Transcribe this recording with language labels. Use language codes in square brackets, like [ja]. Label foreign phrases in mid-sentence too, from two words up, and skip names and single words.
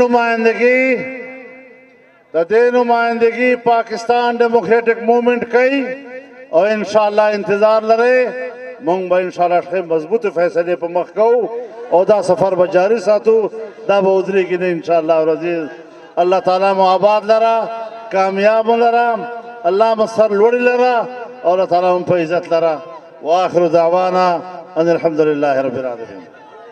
[ps] دې نمائندگی پاکستان ڈیموکریٹک موومنٹ کوي، او انشاءاللہ انتظار لرئ. مونږ به انشاءاللہ ښه مضبوط فیصلې په مخ کوو او دا سفر به جاری ساتو، دا به ودرېږي نه [ar] انشاءاللہ العزیز. [ps] الله تعالی مو آباد لره، کامیاب مو لره، الله مو سر لوړي لره، [ur] اور اللہ تعالیٰ ہم پہ عزت لرا. [ar] وآخر دعوانا ان الحمدللہ رب العالمین.